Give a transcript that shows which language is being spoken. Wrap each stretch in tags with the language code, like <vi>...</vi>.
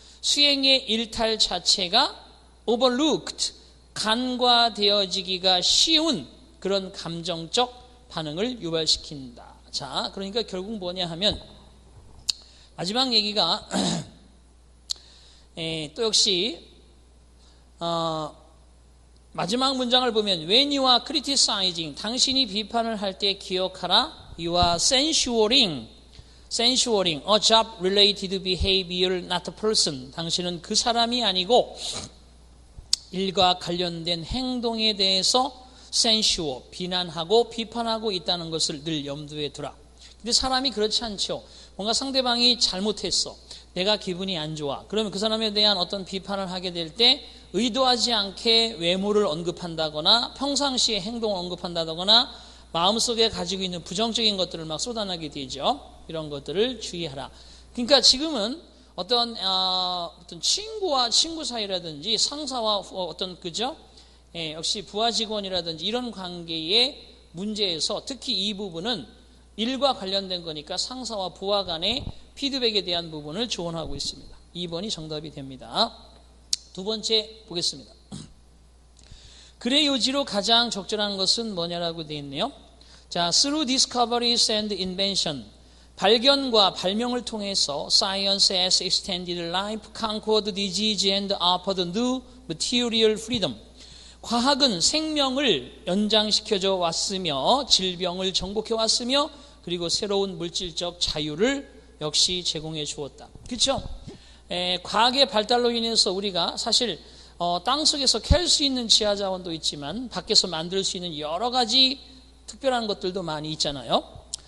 <ko>수행의 일탈 자체가 overlooked, 간과되어지기가 쉬운 그런 감정적 반응을 유발시킨다. 자, 그러니까 결국 뭐냐 하면 마지막 얘기가 또 역시 마지막 문장을 보면</ko> <en>when you are criticizing,</en> <ko>당신이 비판을 할 때 기억하라.</ko> <en>You are censuring a job-related behavior, not a person.</en> <ko>당신은 그 사람이 아니고 일과 관련된 행동에 대해서 censure, 비난하고 비판하고 있다는 것을 늘 염두에 두라. 근데 사람이 그렇지 않죠. 뭔가 상대방이 잘못했어. 내가 기분이 안 좋아. 그러면 그 사람에 대한 어떤 비판을 하게 될 때 의도하지 않게 외모를 언급한다거나 평상시에 행동을 언급한다거나 마음속에 가지고 있는 부정적인 것들을 막 쏟아내게 되죠. 이런 것들을 주의하라. 그러니까 지금은 어떤 친구와 친구 사이라든지 상사와 어떤 그죠? 역시 부하 직원이라든지 이런 관계의 문제에서 특히 이 부분은 일과 관련된 거니까 상사와 부하 간의 피드백에 대한 부분을 조언하고 있습니다. 2번이 정답이 됩니다. 두 번째 보겠습니다. 글의 요지로 가장 적절한 것은 뭐냐라고 되어 있네요.</ko> <en>자, through discoveries and invention,</en> <ko>발견과 발명을 통해서</ko> <en>science has extended life, conquered disease and offered new material freedom.</en> <ko>과학은 생명을 연장시켜줘 왔으며 질병을 정복해 왔으며 그리고 새로운 물질적 자유를 역시 제공해 주었다. 그렇죠? 과학의 발달로 인해서 우리가 사실 땅속에서 캘 수 있는 지하 자원도 있지만 밖에서 만들 수 있는 여러 가지 특별한 것들도 많이 있잖아요.</ko>